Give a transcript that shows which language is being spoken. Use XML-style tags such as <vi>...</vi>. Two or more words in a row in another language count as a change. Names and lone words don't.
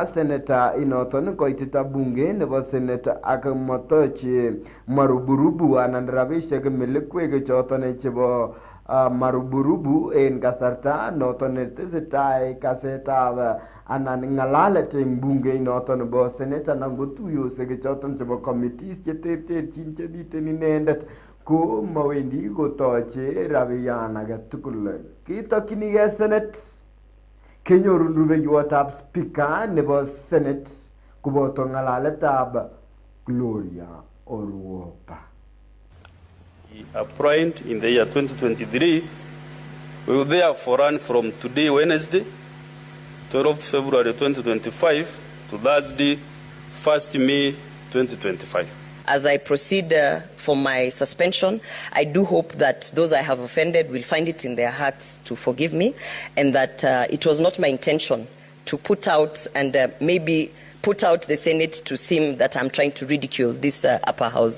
<kln>seneta inoton koitita bunge nebo seneta ak motoche maruburubu anan rabishek melekwek choton chebo maruburubu en kasarta noton tesetai kasetab anan ngalalet en bunge noton nebo seneta anan ko tuyosiek choton chebo committees cheterterchin chemiten inendet ko mawendi kotoche rabiyan age tugul. Kitokyinigei Senate kenyorun rubeiwotab speaker nebo Senate koboto ngalaletab Gloria Orwopa.</kln> <en>Appointed in the year 2023, we will therefore run from today, Wednesday, 12th February 2025, to Thursday, 1st May 2025. As I proceed for my suspension, I do hope that those I have offended will find it in their hearts to forgive me, and that it was not my intention to put out and maybe put out the Senate to seem that I'm trying to ridicule this upper house.</en>